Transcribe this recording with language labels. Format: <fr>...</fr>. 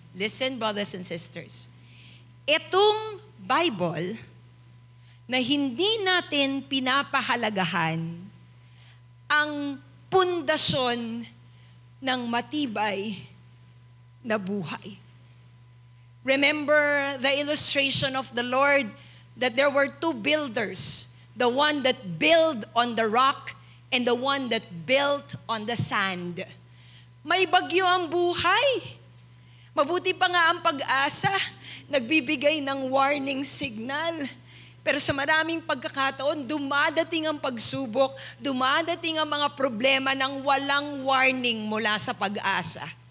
<en>Listen, brothers and sisters.</en> <tl>Itong Bible na hindi natin pinapahalagahan ang pundasyon ng matibay na buhay.</tl> <en>Remember the illustration of the Lord that there were two builders, the one that built on the rock and the one that built on the sand.</en> <tl>May bagyo ang buhay. Mabuti pa nga ang Pag-asa, nagbibigay ng warning signal. Pero sa maraming pagkakataon, dumadating ang pagsubok, dumadating ang mga problema ng walang warning mula sa Pag-asa.</tl>